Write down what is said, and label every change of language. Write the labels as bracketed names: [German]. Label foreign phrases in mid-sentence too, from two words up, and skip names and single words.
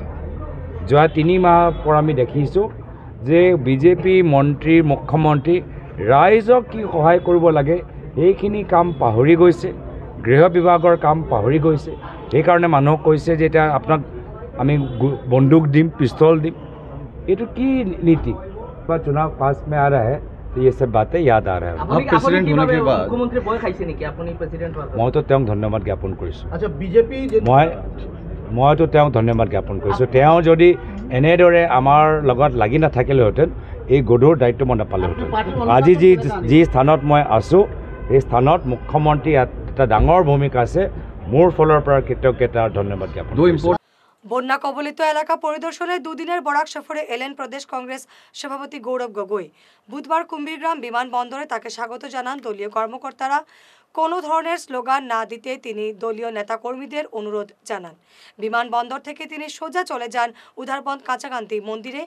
[Assamese] যোৱা 3 মাহৰ পৰা আমি দেখিছোঁ যে বিজেপি মন্ত্ৰী, মুখ্যমন্ত্ৰী ৰাইজক কি সহায় কৰিব লাগে এইখিনি কাম পাহৰি গৈছে। গৃহ বিভাগৰ কাম পাহৰি গৈছে। সেইকাৰণে মানুহক কৈছে যে এতিয়া আপোনাক আমি বন্দুক দিম, পিস্তল দিম। এইটো কি নীতি? [Hindi] চুনাव पास में आ रहा है तो ये सब बातें याद आ रहा है। [Assamese] মইতো তেওঁক ধন্যবাদ জ্ঞাপন কৰিছোঁ। মইতো তেওঁক ধন্যবাদ জ্ঞাপন কৰিছোঁ। তেওঁ যদি এনেদৰে আমাৰ লগত লাগি নাথাকিলেহেঁতেন এই গধুৰ দায়িত্ব মই নাপালোহেঁতেন। আজি যি স্থানত মই আছোঁ এই স্থানত মুখ্যমন্ত্ৰী এটা ডাঙৰ ভূমিকা আছে। মোৰ ফালৰ পৰা কৃতজ্ঞতা আৰু ধন্যবাদ জ্ঞাপন কৰিছোঁ। [Bangla] বন্যা কবলিত এলাকা পরিদর্শনে 2 দিনের বরাক সফরে এলেন প্রদেশ কংগ্রেস সভাপতি গৌরব গগৈ। বুধবার কুম্ভীরগ্রাম বিমানবন্দরে তাকে স্বাগত জানান দলীয় কর্মকর্তারা। কোনো ধরনের স্লোগান না দিতে তিনি দলীয় নেতাকর্মীদের অনুরোধ জানান। বিমানবন্দর থেকে তিনি সোজা চলে যান উধারবন্দ কাঁচাকান্তি মন্দিরে।